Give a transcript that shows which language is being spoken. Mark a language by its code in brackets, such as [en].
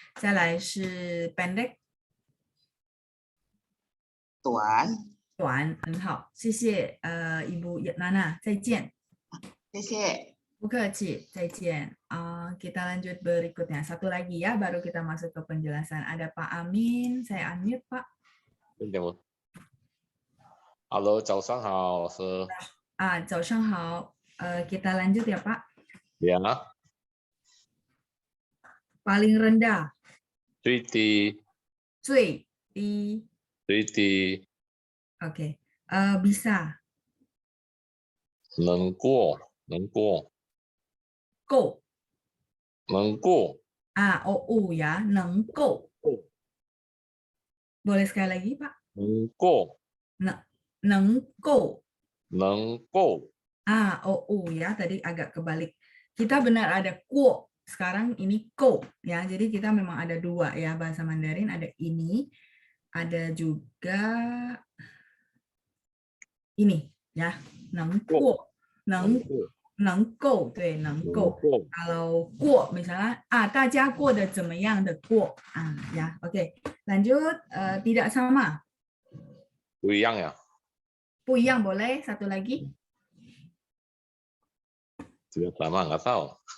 [zh] 再来是 pendek 短很好，谢谢Ibu Nana， 再见。谢谢。不客气，再见. [id] Kita lanjut berikutnya. Satu lagi ya, baru kita masuk ke penjelasan. Ada Pak Amin, saya unmute Pak. [zh] Halo, 早上好，老师。早上好. [id] Kita lanjut ya Pak. Ya, Paling rendah, [zh] 最低，最低. 最低， [id] Oke. Bisa, [zh] 能过，能过，够. 能过， [id] OU ya, [zh] 能够. [id] Boleh sekali lagi Pak? [zh] 能过，能够. 能够， [id] OU ya, tadi agak kebalik. Kita benar ada kuo, sekarang ini ko ya. Jadi kita memang ada dua ya bahasa Mandarin, ada ini, ada juga ini ya, 能过, [zh] 能过，能够, 对，能能够. 过， [id] Kalau 过 misalnya [zh] 大家过得怎么样的过 [id] ya. Oke. Lanjut, tidak sama. [zh] 不一样呀，不一样 [id] boleh, satu lagi. [zh] 这个 [id] sama nggak tahu.